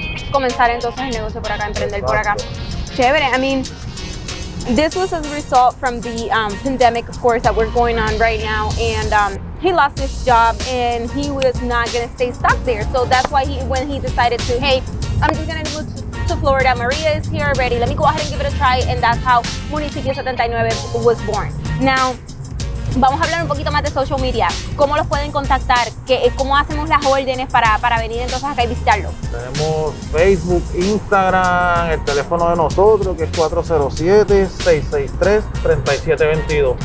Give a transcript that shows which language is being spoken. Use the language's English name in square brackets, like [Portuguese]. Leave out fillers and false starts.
[Spanish] comenzar entonces el negocio por acá, emprender por acá. [English] Chévere, I mean, this was as a result from the pandemic, of course, that we're going on right now, and he lost his job and he was not going to stay stuck there. So that's why when he decided to, hey, I'm just going to move to Florida. Maria is here already. Let me go ahead and give it a try, and that's how Municipio 79 was born. Now, [Spanish] vamos a hablar un poquito más de social media. ¿Cómo los pueden contactar? ¿Cómo hacemos las órdenes para venir entonces acá y visitarlo? Tenemos Facebook, Instagram, el teléfono de nosotros que es 407-663-3722.